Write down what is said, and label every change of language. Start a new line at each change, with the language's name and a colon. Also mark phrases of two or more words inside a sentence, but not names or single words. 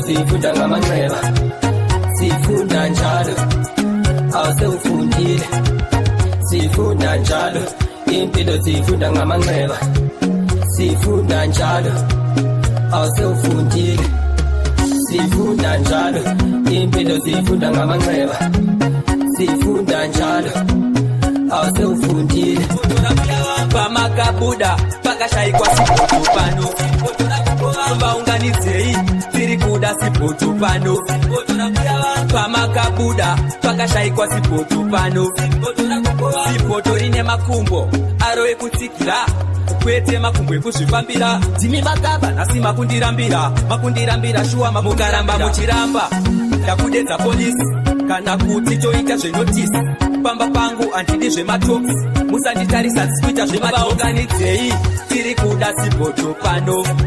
North Ndebele: sifunda ngamanxeba sifunda njalo awuse ufundile sifunda njalo impilo sifunda ngamanxeba sifunda njalo awuse ufundile sifunda njalo impilo sifunda ngamanxeba sifunda njalo awuse ufundile
Shona: pamakabuda pakashayikwa sipoto pano vaunganidzei tiri kuda sipoto pano pamakabuda pakashayikwa sipoto pano sipoto rine makumbo aro ekutsikira kwete makumbo ekuzvifambira dzimi makaba nasi makundirambira shuwa mukaramba muchiramba ndakudedza polisi kana kuti toita zvenotisi pamba pangu handidi zvematoksi musanditarisa sikuita zvemavaunganidzei tiri kuda sipoto pano